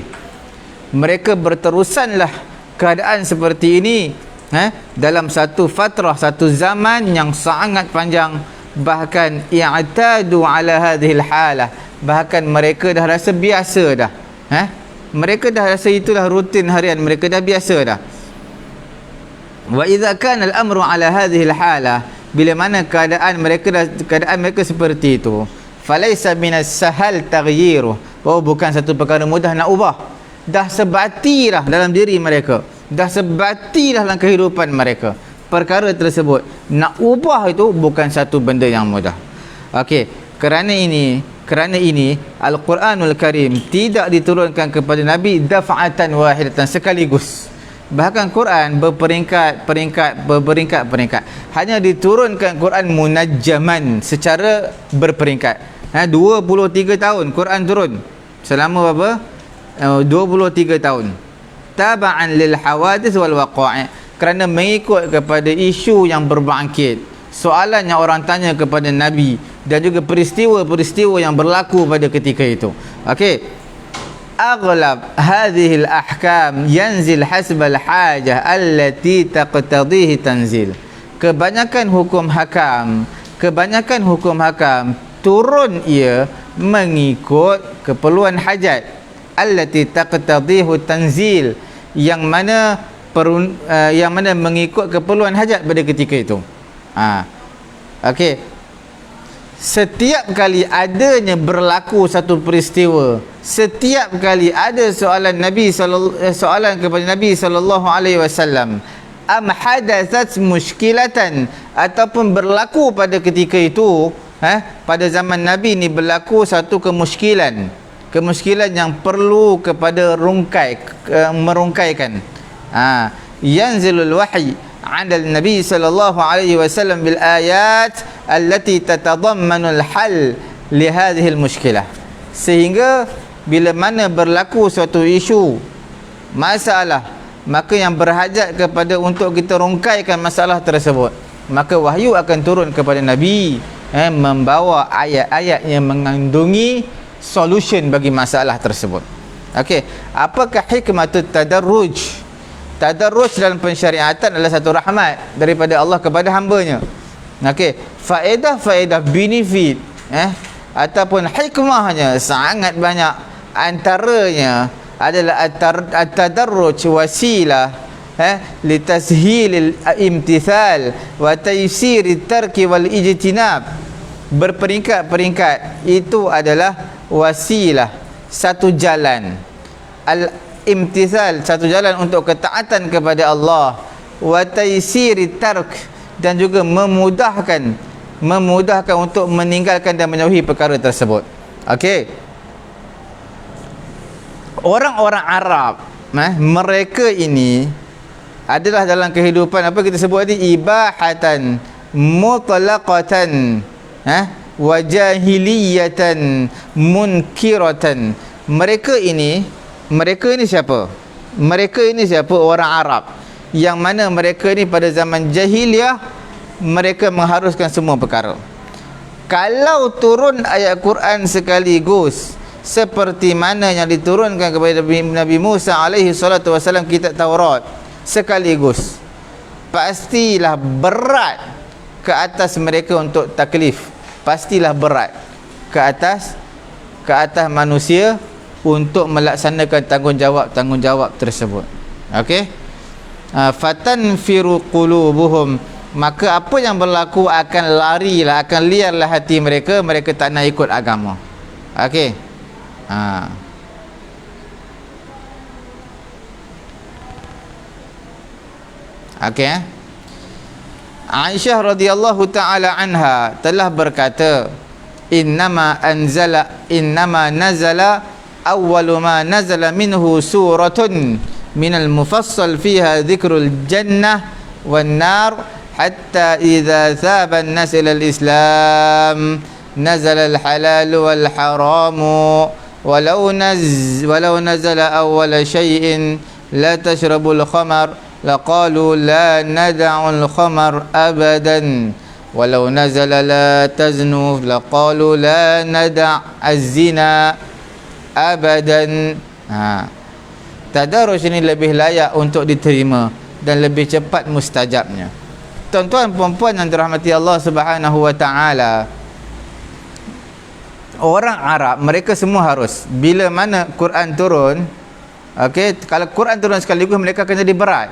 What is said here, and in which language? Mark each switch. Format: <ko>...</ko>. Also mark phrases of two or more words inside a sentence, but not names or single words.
<ms>Mereka berterusanlah keadaan seperti ini dalam satu fatrah, satu zaman yang sangat panjang. Bahkan</ms> <ar>اعتادوا على هذه الحالة,</ar> <ms>bahkan mereka dah rasa biasa dah. Mereka dah rasa itulah rutin harian mereka, dah biasa dah.</ms> <ar>وإذا كان الأمر على هذه الحالة,</ar> <ms>bila mana keadaan mereka seperti itu,</ms> <ar>فليس من السهل تغييره,</ar> <ms>bukan satu perkara mudah nak ubah. Dah sebati dah dalam diri mereka, dah sebati dah dalam kehidupan mereka perkara tersebut. Nak ubah itu bukan satu benda yang mudah. Okey, kerana ini Al-Quranul Karim tidak diturunkan kepada Nabi</ms> <ar>دفعة واحدة,</ar> <ms>sekaligus. Bahkan Quran berperingkat. Hanya diturunkan Quran munajjaman, secara berperingkat. 23 tahun Quran turun. Selama berapa? 23 tahun.</ms> <ar>تبعا للحوادث والوقائع,</ar> <ms>kerana mengikut kepada isu yang berbangkit, soalan yang orang tanya kepada Nabi, dan juga peristiwa-peristiwa yang berlaku pada ketika itu. Okey.</ms> <ar>أغلب هذه الأحكام ينزل حسب الحاجة التي تقتضيه تنزيل.</ar> <ms>Kebanyakan hukum hakam turun ia mengikut keperluan hajat,</ms> <ar>التي تقتضيه تنزيل,</ar> <ms>yang mana mengikut keperluan hajat pada ketika itu. Okey. Setiap kali adanya berlaku satu peristiwa, setiap kali ada soalan kepada Nabi</ms> <ar>صلى الله عليه وسلم, أم حدثت مشكلة,</ar> <ms>ataupun berlaku pada ketika itu, pada zaman Nabi ni berlaku satu kemusykilan yang perlu kepada merungkaikan.</ms> <ar>ينزل الوحي على النبي صلى الله عليه وسلم بالآيات التي تتضمن الحل لهذه المشكلة,</ar> <ms>sehingga bila mana berlaku suatu isu masalah, maka yang berhajat kepada untuk kita rungkaikan masalah tersebut, maka wahyu akan turun kepada Nabi, membawa ayat-ayat yang mengandungi solution bagi masalah tersebut. Okey, apakah</ms> <ar>حكمة التدرج?</ar> <ms>Tadarruj dalam pensyariatan adalah satu rahmat daripada Allah kepada hamba-Nya. Okey, faedah-faedah, benefit ataupun hikmahnya sangat banyak. Antaranya adalah</ms> <ar>التدرج وسيلة لتسهيل الامتثال وتيسير الترك والاجتناب.</ar> <ms>Berperingkat-peringkat itu adalah wasilah, satu jalan, al-imtithal, satu jalan untuk ketaatan kepada Allah,</ms> <ar>وتيسير الترك,</ar> <ms>dan juga memudahkan untuk meninggalkan dan menjauhi perkara tersebut. Okey, orang-orang Arab, mereka ini adalah dalam kehidupan apa kita sebut tadi,</ms> <ar>إباحة مطلقة وجاهلية منكرة.</ar> <ms>Mereka ini siapa? Mereka ini siapa? Orang Arab yang mana mereka ni pada zaman jahiliyah mereka mengharuskan semua perkara. Kalau turun ayat Quran sekaligus seperti mana yang diturunkan kepada Nabi Musa</ms> <ar>عليه الصلاة والسلام,</ar> <ms>kitab Taurat sekaligus, pastilah berat ke atas mereka untuk taklif. Pastilah berat ke atas manusia untuk melaksanakan tanggungjawab tersebut. Okey,</ms> <ar>فتنفر قلوبهم,</ar> <ms>maka apa yang berlaku akan liarlah hati mereka tak nak ikut agama. Okey, okey. Aisyah</ms> <ar>رضي الله تعالى عنها</ar> <ms>telah berkata,</ms> <ar>إنما نزل أول ما نزل منه سورة من المفصل فيها ذكر الجنة والنار حتى إذا ثاب الناس إلى الإسلام نزل الحلال والحرام ولو نزل أول شيء لا تشربوا الخمر لقالوا لا ندع الخمر أبدا ولو نزل لا تزنوا لقالوا لا ندع الزنا أبدا.</ar> <ms>Tadarruj ini lebih layak untuk diterima dan lebih cepat mustajabnya. Tuan-tuan puan-puan yang dirahmati Allah</ms> <ar>سبحانه وتعالى,</ar> <ms>orang Arab mereka semua harus, bila mana Quran turun, okey, kalau Quran turun sekaligus mereka akan jadi berat.</ms>